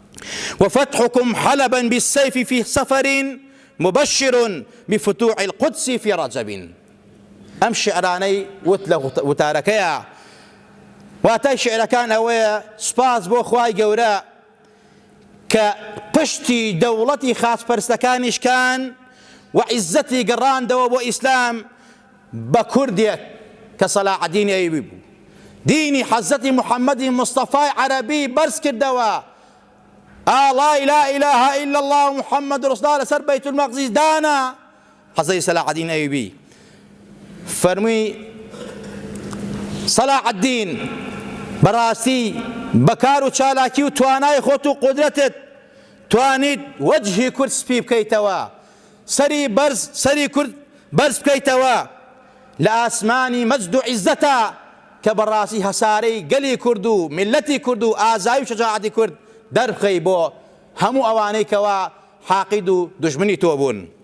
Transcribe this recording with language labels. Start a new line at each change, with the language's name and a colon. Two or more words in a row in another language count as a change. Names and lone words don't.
Arabic: وفتحكم حلبا بالسيف في سفر مبشر بفتوح القدس في رجب.
Central Kurdish: ئەم شعرانەی وت لە وتارەکەیە واتای شعرەکان ئەوەیە سوپاس بۆ خوای گەورە کە پشتی دەوڵەتی خاچپەرستەکانیشکان و عیزەتی گەڕاندەوە بۆ ئیسلام بە کوردێک کە سەلاح الدینی ئەیوبی بوو. دینی حەزەتی محەممەدی مستەفای عەرەبی بەرز کردەوە.
Arabic: لا إله إلا الله محمد رسول الله
Central Kurdish: لەسەر بەیت المەقدس دانا. حەزەتی سەلاح الدین ئەیوبی فەرمووی سەلاح الدین بەڕاستی بەکار و چالاکی و توانای خۆت و قودرەتت توانیت وەجهی کورد سپی بکەیتەوە، سەری کورد بەرز بکەیتەوە لە ئاسمانی مەجد و عیزەتە کە بەڕاستی هەسارەی گەلی کورد و میلەتی کورد و ئازایی و شەجاعەتی کورد دەربخەی بۆ هەموو ئەوانەی کەوا حاقید و دوژمنی تۆ بوون.